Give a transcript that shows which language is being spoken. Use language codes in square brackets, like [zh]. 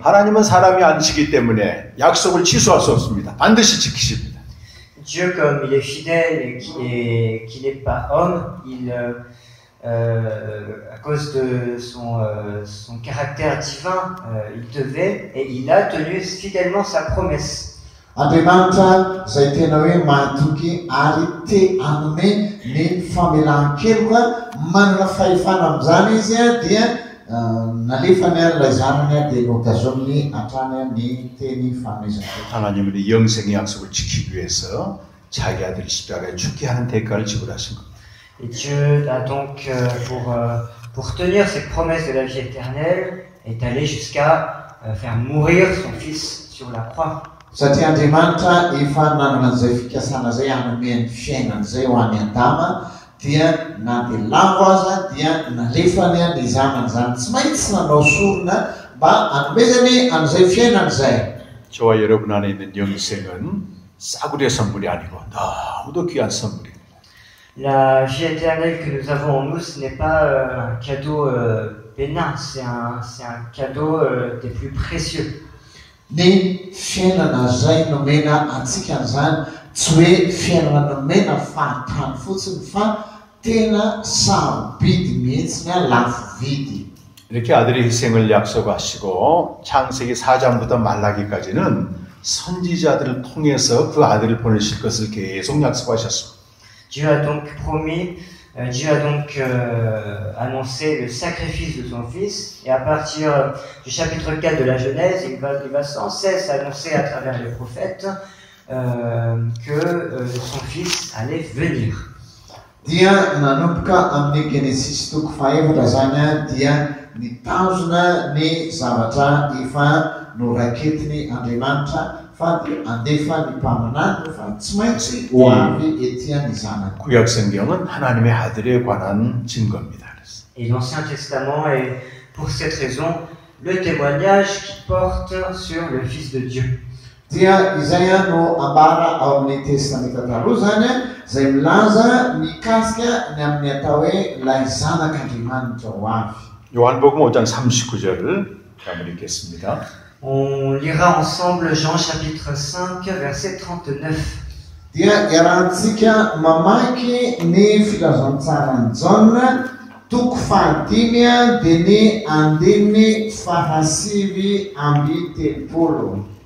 [ko] 하나님은 사람이 아니시기 때문에 약속을 취소할 수 없습니다. 반드시 지키십니다. [fr] Dieu, comme il est fidèle et qu'il n'est pas homme, à cause de son caractère divin, il devait et il a tenu fidèlement sa promesse. [mg] Andriamanitra izay tena hoe mahatoky ary te hanome ny famelan-keloka manana fahefana amin'izany izy a dia nalefany ilay zanany a dia nokazoniny hatrany ny teny fanomezana. [ko] 하나님은 이 영생의 약속을 지키기 위해서 자기 아들을 십자가에 죽게 하는 대가를 지불하신 겁니다. [fr] Et Dieu a donc, pour tenir cette promesse de la vie éternelle, est allé jusqu'à faire mourir son fils sur la croix. [mg] Satria Andriamanitra efa nanana an'izay fikasana izay hanome ny fiainana izay ho an'ny Adama dia na dia lavo aza dia nalefany ny zanany zany tsy maintsy nanao sorona mba hanomezany an'izay fiainana izay. [ko] 저와 여러분 안에 있는 영생은 싸구려 선물이 아니고 너무도 귀한 선물입니다. [fr] La vie éternelle que nous avons en nous, ce n'est pas un cadeau bénin, c'est un cadeau des plus précieux. [mg] Ny fiainana izay nomena antsika zany tsy hoe fiainana nomena fahatany fotsiny fa tena sarobidy mihitsy ny lafo vidy. [ko] 이렇게 아들의 희생을 약속하시고 창세기 4장부터 말라기까지는 선지자들을 통해서 그 아들을 보내실 것을 계속 약속하셨습니다. [fr] Dieu a donc promis, Dieu a donc annoncé le sacrifice de son fils, et à partir du chapitre 4 de la Genèse, il va sans cesse annoncer à travers les prophètes que son fils allait venir. [mg] Dia nanomboka amin'ny Genesis toko fahaefatra zany dia nitazona ny zavatra efa noraketiny Andriamanitra fa dia andefa ny mpaminany fa tsy maintsy ho avy etỳ ny zanany. [ko] 구약 성경은 하나님의 아들에 관한 증거입니다. [fr] Et l'Ancien Testament est pour cette raison le témoignage qui porte sur le Fils de Dieu. [mg] Dia izay no ambara ao amin'ny testamenta taloha zany izay milaza mikasika ny amin'ny atao hoe ilay zanak'Andriamanitra ho avy. [ko] 요한복음 5장 39절을 한번 읽겠습니다. [fr] On lira ensemble Jean chapitre 5 verset 39. [mg] Dia iarahantsika mamaky ny filazantsarany Jaona toko fahadimy dia ny andininy fahasivy amby telopolo.